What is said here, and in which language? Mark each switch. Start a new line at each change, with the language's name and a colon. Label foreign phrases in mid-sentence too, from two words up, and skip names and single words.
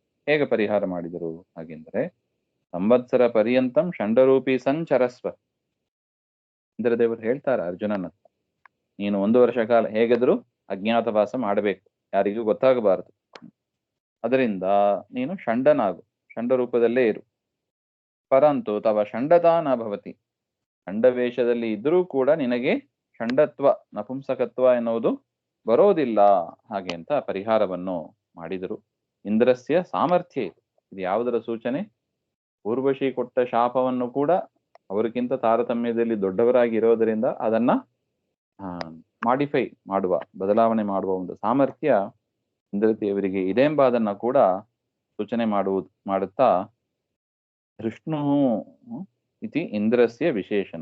Kannada: ಹೇಗೆ ಪರಿಹಾರ ಮಾಡಿದರು ಹಾಗೆಂದರೆ,
Sanskrit: ಸಂವತ್ಸರ ಪರ್ಯಂತಂ ಷಂಡರೂಪಿ ಸಂಚರಸ್ವ.
Kannada: ಇಂದ್ರದೇವರು ಹೇಳ್ತಾರೆ ಅರ್ಜುನನ, ನೀನು 1 ವರ್ಷ ಕಾಲ ಹೇಗಾದ್ರೂ ಅಜ್ಞಾತವಾಸ ಮಾಡಬೇಕು, ಯಾರಿಗೂ ಗೊತ್ತಾಗಬಾರದು. ಅದರಿಂದ ನೀನು ಷಂಡನಾಗು, ಷಂಡ ರೂಪದಲ್ಲೇ ಇರು.
Sanskrit: ಪರಂತು ತವ ಷಂಡತಾ ನ ಭವತಿ,
Kannada: ಷಂಡವೇಷದಲ್ಲಿ ಇದ್ರೂ ಕೂಡ ನಿನಗೆ ಷಂಡತ್ವ, ನಪುಂಸಕತ್ವ ಎನ್ನುವುದು ಬರೋದಿಲ್ಲ ಹಾಗೆ ಅಂತ ಪರಿಹಾರವನ್ನು ಮಾಡಿದರು. ಇಂದ್ರಸ್ಯ ಸಾಮರ್ಥ್ಯ ಇದು ಯಾವುದರ ಸೂಚನೆ? ಊರ್ವಶಿ ಕೊಟ್ಟ ಶಾಪವನ್ನು ಕೂಡ ಅವರಿಗಿಂತ ತಾರತಮ್ಯದಲ್ಲಿ ದೊಡ್ಡವರಾಗಿ ಇರೋದರಿಂದ ಅದನ್ನ ಮಾಡಿಫೈ ಮಾಡುವ, ಬದಲಾವಣೆ ಮಾಡುವ ಒಂದು ಸಾಮರ್ಥ್ಯ ಇಂದ್ರದೇವರಿಗೆ ಇದೆ ಎಂಬ ಅದನ್ನ ಕೂಡ ಸೂಚನೆ ಮಾಡುತ್ತಾ
Sanskrit: ಧೃಷ್ಣು ಇತಿ ಇಂದ್ರಸ್ಯ ವಿಶೇಷಣ.